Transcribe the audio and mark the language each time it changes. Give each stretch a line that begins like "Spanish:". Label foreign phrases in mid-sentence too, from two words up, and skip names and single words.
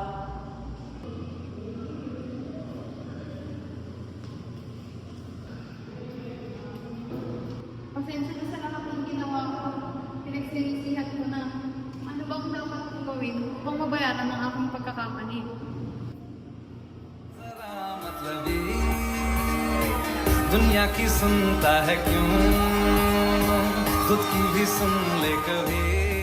Filipino: Pasensya na sa lahat ng ginawa ko. Pinagsinisihan ko na. Ano bang dapat kong gawin upang mabayaran ang aking pagkakamali?
Hindi: मतलबी दुनिया की सुनता है क्यों खुद की भी सुन ले कभी